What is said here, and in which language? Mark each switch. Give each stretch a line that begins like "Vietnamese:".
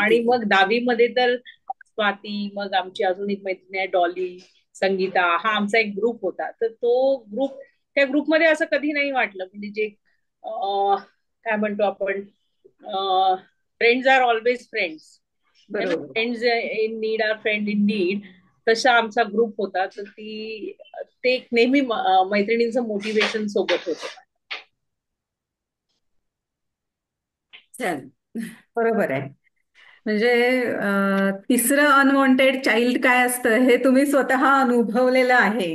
Marathi: आणि मग 10वी मध्ये तर स्वाती, मग आमची अजून एक मैत्रीण आहे डॉली, संगीता, हा आमचा एक ग्रुप होता. तर तो ग्रुप, त्या ग्रुपमध्ये असं कधी नाही वाटलं म्हणजे जे काय म्हणतो आपण,
English: Friends are always friends.
Hindi: है ना,
Marathi: बरोबर.
English: Friends in need are friend in need.
Marathi: तसा आमचा ग्रुप होता. तर ते एक नेहमी मैत्रिणींचं मोटिवेशन सोबत होतं. छान. बरोबर आहे. म्हणजे तिसरं अनवॉन्टेड चाइल्ड काय असतं हे तुम्ही स्वतः अनुभवलेलं आहे.